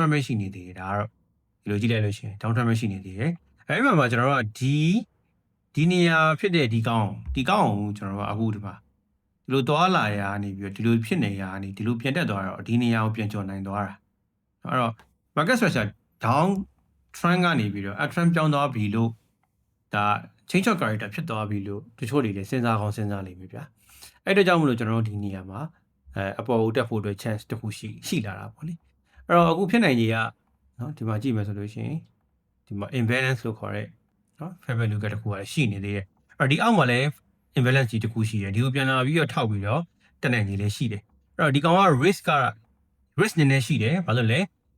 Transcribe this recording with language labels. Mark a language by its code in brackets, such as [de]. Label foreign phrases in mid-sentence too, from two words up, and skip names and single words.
[my] trend ရှိနေသေးတယ်ဒါကတော့ဒီလိုကြည့်လိုက်လို့ရှိရင် [en] down trend [my] ရှိနေသေးတယ်အဲ့ဒီမှာကျွန်တော်တို့ကဒီနေရာဖြစ်တဲ့ဒီကောင်ကိုကျွန်တော်တို့အခုဒီမှာဒီလိုသွားလာရာနေပြီးတော့ဒီလို ဖြစ်နေရာနေဒီလိုပြန်တက်သွားတော့ဒီနေရာကိုပြန်ကျော်နိုင်သွားတာအဲ့တော့ [en] market structure down trend [my] ကနေပြီးတော့ [en] up trend [my] ပြောင်းသွားပြီ လို့ဒါ [en] change of character [my] ဖြစ်သွားပြီလို့တချို့တွေလည်းစဉ်းစားလိမ့်မယ်ဗျာအဲ့တော့ကြောင့်မလို့ကျွန်တော်တို့ဒီနေရာမှာအပေါ်ကိုတက်ဖို့အတွက် chance တစ်ခုရှိလာတာပေါ့လေအဲ့တော့အခုဖြစ်နိုင်ကြီးကနော်ဒီမှာကြည့်မယ်ဆိုလို့ရှိရင်ဒီမှာ imbalance လို့ခေါ်တဲ့နော် [en] fair value [my] ကတစ်ခုကရှိနေသေးတယ်အဲ့တော့ဒီအောက်မှာလည်း imbalance ကြီးတစ်ခုရှိတယ်ဒီကိုပြန်လာပြီးတော့ထောက်ပြီးတော့တက်နိုင်ကြီးလည်းရှိတယ်အဲ့တော့ဒီကောင်က risk နည်းနည်းရှိတယ်ဘာလို့လဲ